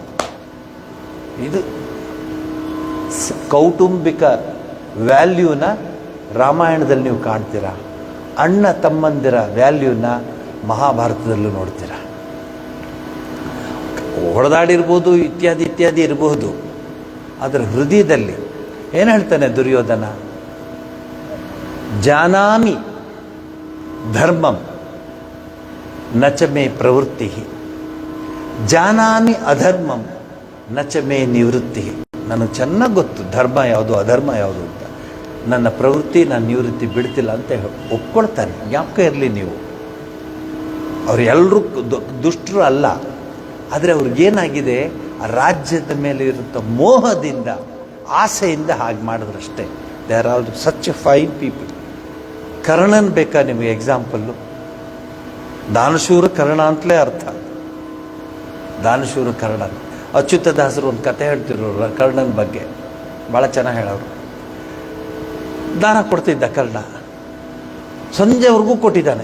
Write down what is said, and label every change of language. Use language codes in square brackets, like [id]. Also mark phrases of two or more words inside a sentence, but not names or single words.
[kn] ಇದು ಕೌಟುಂಬಿಕ ವ್ಯಾಲ್ಯೂನ ರಾಮಾಯಣದಲ್ಲಿ ನೀವು ಕಾಣ್ತೀರಾ, ಅಣ್ಣ ತಮ್ಮಂದಿರ ವ್ಯಾಲ್ಯೂನ ಮಹಾಭಾರತದಲ್ಲೂ ನೋಡ್ತೀರಾ. ಹೊಡೆದಾಡಿರ್ಬೋದು, ಇತ್ಯಾದಿ ಇರಬಹುದು. ಅದರ ಹೃದಯದಲ್ಲಿ ಏನು ಹೇಳ್ತಾನೆ ದುರ್ಯೋಧನ? [sa] ಜಾನಾಮಿ ಧರ್ಮಂ ನಚ ಮೇ ಪ್ರವೃತ್ತಿ, ಜಾನಾಮಿ ಅಧರ್ಮಂ ನಚ ಮೇ ನಿವೃತ್ತಿ. [kn] ನನಗೆ ಚೆನ್ನಾಗಿ ಗೊತ್ತು ಧರ್ಮ ಯಾವುದು ಅಧರ್ಮ ಯಾವುದು ಅಂತ. ನನ್ನ ಪ್ರವೃತ್ತಿ, ನನ್ನ ನಿವೃತ್ತಿ ಬಿಡ್ತಿಲ್ಲ ಅಂತ ಒಪ್ಕೊಳ್ತಾನೆ. ಜ್ಞಾಪಕ ಇರಲಿ ನೀವು, ಅವ್ರು ಎಲ್ಲರೂ ದುಷ್ಟರು ಅಲ್ಲ, ಆದರೆ ಅವ್ರಿಗೇನಾಗಿದೆ, ಆ ರಾಜ್ಯದ ಮೇಲೆ ಇರುತ್ತ ಮೋಹದಿಂದ, ಆಸೆಯಿಂದ ಹಾಗೆ ಮಾಡಿದ್ರಷ್ಟೇ. [en] They are all such a fine people. [kn] ಕರ್ಣನ್ ಬೇಕಾ ನಿಮಗೆ ಎಕ್ಸಾಂಪಲ್ಲು? ದಾನಶೂರ ಕರ್ಣ ಅಂತಲೇ ಅರ್ಥ. ದಾನಶೂರ ಕರ್ಣ. ಅಚ್ಯುತದಾಸರು ಒಂದು ಕತೆ ಹೇಳ್ತಿರೋರು ಕರ್ಣನ ಬಗ್ಗೆ, ಭಾಳ ಚೆನ್ನಾಗಿ ಹೇಳೋರು. ದಾನ ಕೊಡ್ತಿದ್ದ ಕರ್ಣ, ಸಂಜೆವರೆಗೂ ಕೊಟ್ಟಿದ್ದಾನೆ.